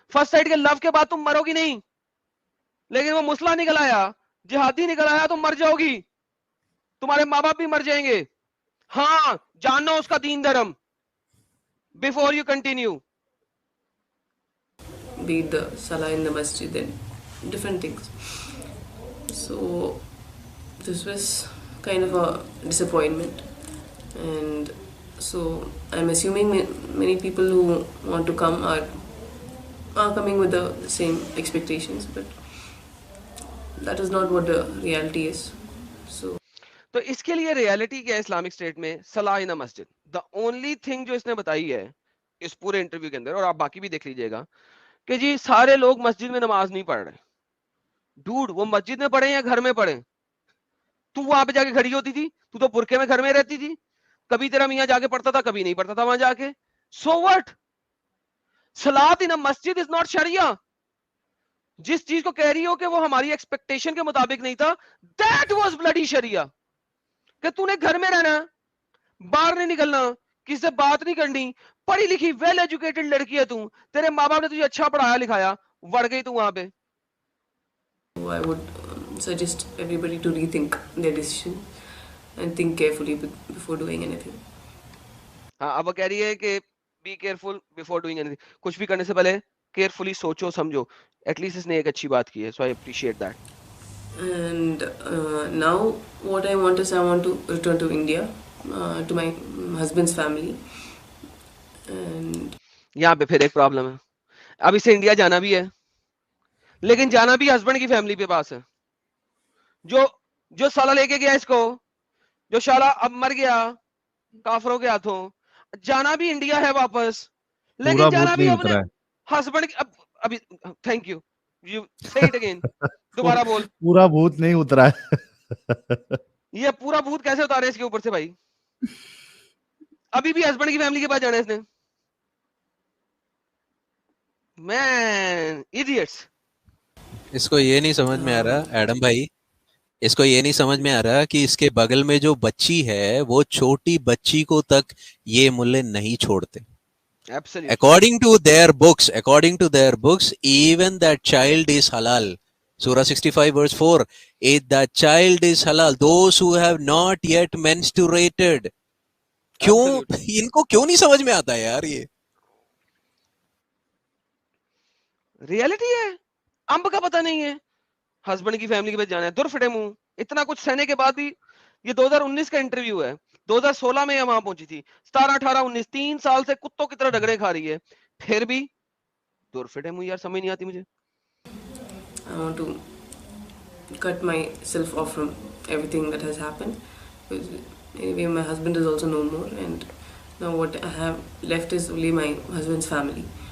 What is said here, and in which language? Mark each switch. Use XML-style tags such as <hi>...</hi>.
<ur>First site کے لو کے بعد تم مرو گی نہیں، لیکن وہ مسئلہ نکل آیا، جہادی نکل آیا، تم مر جاؤ گی، تمہارے ماں باپ بھی مر جائیں گے. ہاں جانو اس کا دین دھرم</ur> <en>before you continue. Be it the salah in the masjid and different things. So this was kind of a disappointment, and so I'm assuming many people who want to come are coming with the same expectations, but that is not what the reality is. So</en> <ur>تو اس کے لیے reality کیا ہے Islamic state میں؟ صلاح ان مسجد.</ur> <en>the only thing</en> <ur>جو اس نے بتائی ہے اس پورے انٹرویو کے اندر، اور آپ باقی بھی دیکھ لیجئے گا، کہ جی سارے لوگ مسجد میں نماز نہیں پڑھ رہے. ڈوڈ وہ مسجد میں پڑھے یا گھر میں پڑھے؟ تو وہاں پہ جا کے کھڑی ہوتی تھی، تو برقعے میں گھر میں رہتی تھی، کبھی تیرا میاں جا کے پڑھتا تھا، کبھی نہیں پڑھتا تھا وہاں جا کے.</ur> <en>So what? صلاۃ in مسجد is not شریعہ.</en> <ur>جس چیز کو کہہ رہی ہو کہ وہ ہماری ایکسپیکٹیشن کے مطابق نہیں تھا,</ur> <en>That was bloody شریعہ.</en> <ur>کہ تو نے گھر میں رہنا, باہر نہیں نکلنا, کسی سے بات نہیں کرنی, پڑھی لکھی ویل ایجوکیٹڈ لڑکی ہے تو, تیرے ماں باپ نے تجھے اچھا پڑھایا لکھایا, وڑ گئی تو وہاں پہ.</ur> <en>So I would suggest everybody to rethink their decision and think carefully before doing anything.</en> <ur>ہاں, اب وہ کہہ رہی ہے کہ</ur> <en>be careful before doing anything,</en> <ur>کچھ بھی کرنے سے پہلے کیئرفلی سوچو سمجھو. ایٹ لیسٹ اس نے ایک اچھی بات کی ہے,</ur> <en>So I appreciate that. And now what I want is I want to return to India, to my husband's family. And</en> <ur>یہاں پہ پھر ایک پرابلم ہے, اب اسے انڈیا جانا بھی ہے, لیکن جانا بھی ہسبینڈ کی فیملی کے پاس ہے, جو سالہ لے کے گیا اس کو, جو شالا اب مر گیا کافروں کے ہاتھوں, جانا بھی انڈیا ہے واپس, پورا لیکن جانا بھوت بھی نہیں اپنے اترا ہے. ہسبینڈ ابھی.</ur> <en>thank you, you say it again,</en> <ur>دوبارہ بول. پورا بھوت نہیں اترا ہے. یہ پورا بھوت کیسے اتارے اس کے اوپر سے بھائی؟ ابھی بھی ہسبینڈ کی فیملی کے پاس جانا ہے اس نے.</ur> <en>Man idiots.</en> <ur>اس کو یہ نہیں سمجھ میں آ رہا ایڈم بھائی, اس کو یہ نہیں سمجھ میں آ رہا کہ اس کے بغل میں جو بچی ہے وہ چھوٹی بچی کو تک یہ ملے نہیں چھوڑتے.</ur> <en>According to their books, even that child is halal. Surah 65 verse 4, that child is halal. Those who have not yet menstruated.</en> <ur>کیوں ان کو کیوں نہیں سمجھ میں آتا ہے یار؟ یہ ریئلٹی ہے, امب کا پتہ نہیں ہے, ہسبینڈ کی فیملی کے پاس جانا ہے. دور پھٹے منہ, اتنا کچھ سہنے کے بعد بھی. یہ 2019 کا انٹرویو ہے, 2016 میں وہاں پہنچی تھی, 17, 18, 19, 3 سال سے کتوں کی طرح رگڑے کھا رہی ہے, پھر بھی دور پھٹے منہ. یار سمجھ نہیں آتی مجھے.</ur> <en>I want to cut myself off from everything that has happened. Anyway, my husband is also no more, and now what I have left is only my husband's family.</en>